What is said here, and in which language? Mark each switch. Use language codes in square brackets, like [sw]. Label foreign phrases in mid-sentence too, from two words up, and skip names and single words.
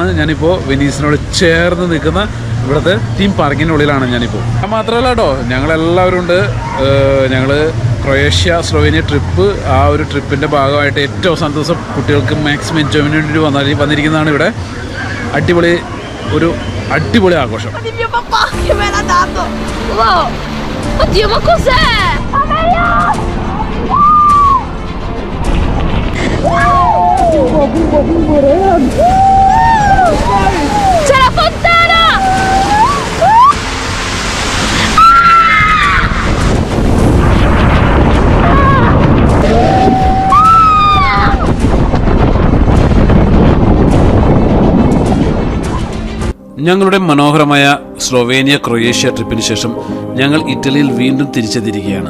[ml] ഞാനിപ്പോൾ വെനീസിനോട് ചേർന്ന് നിൽക്കുന്ന ഇവിടുത്തെ [en] theme parkinullilanu [ml] ഞാനിപ്പോൾ. അത് മാത്രമല്ല കേട്ടോ, ഞങ്ങളെല്ലാവരും ഉണ്ട്. ഞങ്ങൾ ക്രൊയേഷ്യ സ്ലോവേനിയ ട്രിപ്പ്, ആ ഒരു ട്രിപ്പിൻ്റെ ഭാഗമായിട്ട് ഏറ്റവും അവസാന ദിവസം കുട്ടികൾക്ക് [en] maximum enjoymentinu [ml] വന്നിരിക്കുന്നതാണ് ഇവിടെ. അടിപൊളി ആഘോഷം. [it] C'è la fontana! [ml] ഞങ്ങളുടെ മനോഹരമായ സ്ലോവേനിയ ക്രൊയേഷ്യ ട്രിപ്പിന് ശേഷം ഞങ്ങൾ ഇറ്റലിയിൽ വീണ്ടും തിരിച്ചെത്തിയിരിക്കുകയാണ്.